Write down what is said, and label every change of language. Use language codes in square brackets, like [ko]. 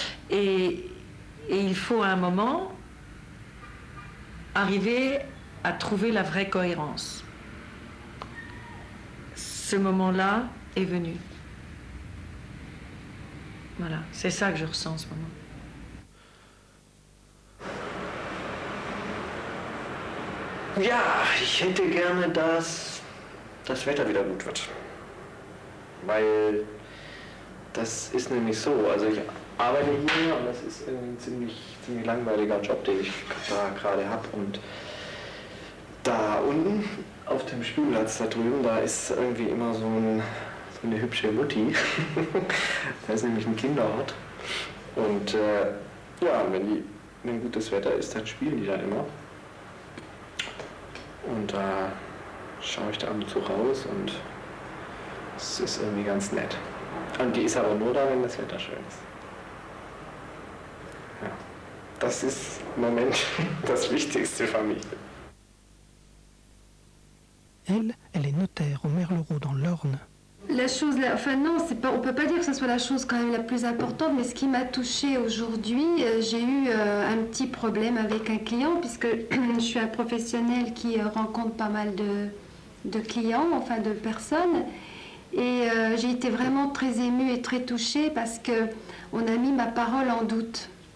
[fr] Et il faut à un moment arriver à trouver la vraie cohérence. Ce moment-là est venu. Voilà, c'est ça que je ressens en ce moment. [de] Ja, ich hätte gerne, dass das Wetter wieder gut wird. Weil das ist nämlich so, also ich arbeite hier und das ist ein ziemlich langweiliger Job, den ich da gerade habe. Und da unten auf dem Spielplatz da drüben, da ist irgendwie immer so eine hübsche Mutti. Da ist nämlich ein Kinderhort. Und ja, wenn gutes Wetter ist, dann spielen die da immer. Und da schaue ich da ab und zu raus und es ist irgendwie ganz nett. Und die ist aber nur da, wenn das Wetter schön ist. Ja, das ist im Moment das Wichtigste für mich. [fr] Elle est notaire au Merleroux dans l'Orne. La chose, non, on peut pas dire que ce soit la chose quand même la plus importante, mais ce qui m'a touchée aujourd'hui, j'ai eu un petit problème avec un client, puisque je suis un professionnel qui rencontre pas mal de clients, enfin de personnes, et j'ai été vraiment très émue et très touchée parce qu'on a mis ma parole en doute.